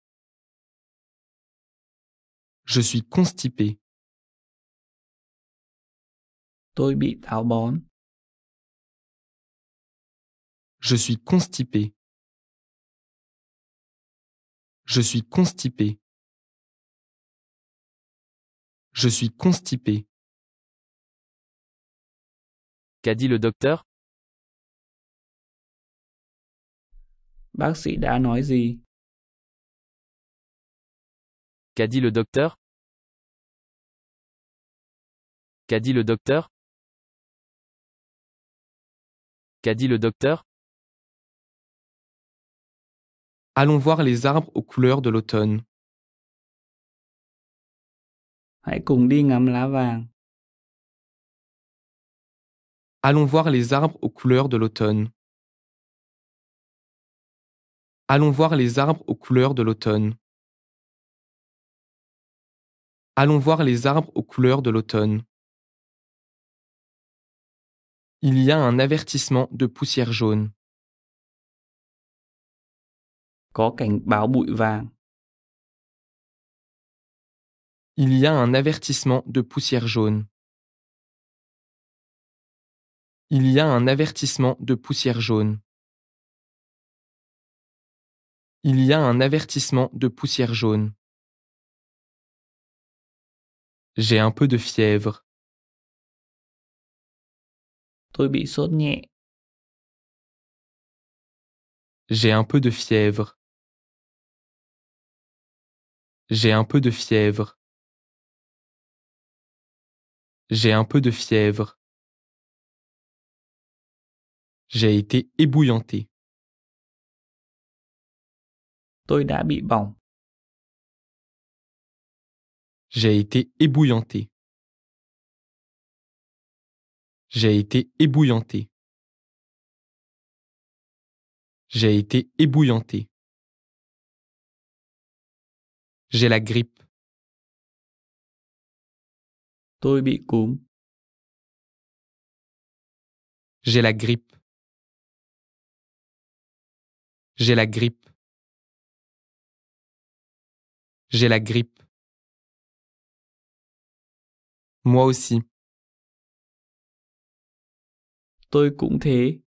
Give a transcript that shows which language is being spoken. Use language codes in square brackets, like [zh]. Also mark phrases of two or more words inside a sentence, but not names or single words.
[fr] Je suis constipé. [vi] Tôi bị táo bón. [fr] Je suis constipé. Je suis constipé. Je suis constipé. Qu'a dit le docteur? [vi] Bác sĩ đã nói gì? [fr] Qu'a dit le docteur? Qu'a dit le docteur? Qu'a dit le docteur? Allons voir les arbres aux couleurs de l'automne. [vi] Hãy cùng đi ngắm lá vàng. [fr] Allons voir les arbres aux couleurs de l'automne. Allons voir les arbres aux couleurs de l'automne. Allons voir les arbres aux couleurs de l'automne. Il y a un avertissement de poussière jaune. [vi] Có cảnh báo bụi vàng. [fr] Il y a un avertissement de poussière jaune. Il y a un avertissement de poussière jaune. Il y a un avertissement de poussière jaune. J'ai un peu de fièvre. [vi] Tôi bị sốt nhẹ. [fr] J'ai un peu de fièvre. J'ai un peu de fièvre. J'ai un peu de fièvre. J'ai été ébouillanté. [vi] Tôi đã bị bỏng. [fr] J'ai été ébouillanté. J'ai été ébouillanté. J'ai été ébouillanté. J'ai la grippe. [vi] Tôi bị cúm. [fr] J'ai la grippe. J'ai la grippe. J'ai la grippe. Moi aussi. [vi] Tôi cũng thế.